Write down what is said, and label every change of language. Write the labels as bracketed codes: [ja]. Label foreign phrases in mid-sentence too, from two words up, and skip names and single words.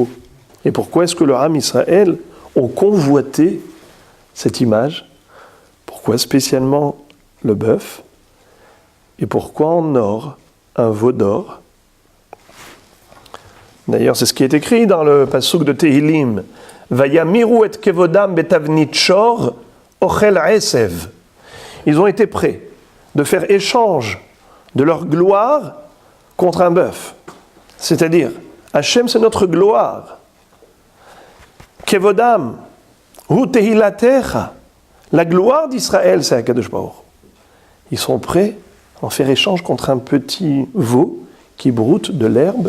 [fr] Et pourquoi est-ce que le Ham Israël ont convoité cette image? Pourquoi spécialement le bœuf? Et pourquoi en or, un veau d'or? D'ailleurs, c'est ce qui est écrit dans le pasuk de Tehillim. [he] וימירו את כבודם בתבנית שור אוכל עשב. [fr] Ils ont été prêts de faire échange de leur gloire contre un bœuf. C'est-à-dire, Hachem, c'est notre gloire. [he] כבודם, הוא תהלתך. [fr] La gloire d'Israël, c'est [he] הקדוש ברוך. [fr] Ils sont prêts à en faire échange contre un petit veau qui broute de l'herbe.